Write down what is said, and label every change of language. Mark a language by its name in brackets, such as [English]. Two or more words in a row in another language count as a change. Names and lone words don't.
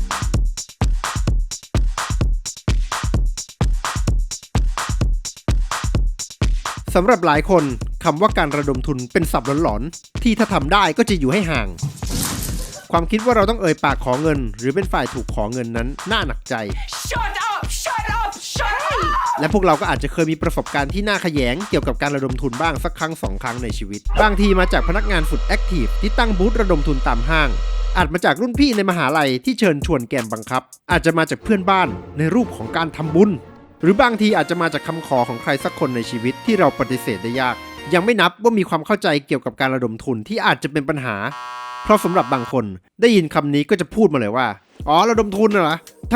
[Thai] สำหรับหลายคนคำว่าการระดมทุนเป็นศัพท์หลอนๆที่ถ้าทำได้ก็จะอยู่ให้ห่างความคิดว่าเราต้องเอ่ยปากขอเงินหรือเป็นฝ่ายถูกขอเงินนั้นน่าหนักใจ [English] Shut up! Shut up! Shut up! [Thai] และพวกเราก็อาจจะเคยมีประสบการณ์ที่น่าขยงเกี่ยวกับการระดมทุนบ้างสักครั้ง2 ครั้งในชีวิตบางทีมาจากพนักงานฝึกแอคทีฟที่ตั้งบูธระดมทุนตามห้างอาจมาจากรุ่นพี่ในมหาลัยที่เชิญชวนแกมบังคับอาจจะมาจากเพื่อนบ้านในรูปของการทำบุญหรื อบางทีอาจจะมาจากคำขอของใครสักคนในชีวิตที่เราปฏิเสธได้ยากยังไม่นับว่ามีความเข้าใจเกี่ยวกับการระดมทุนที่อาจจะเป็นปัญหาเพราะสำหรับบางคนได้ยินคำนี้ก็จะพูดมาเลยว่าระดมทุนเหรอถ้า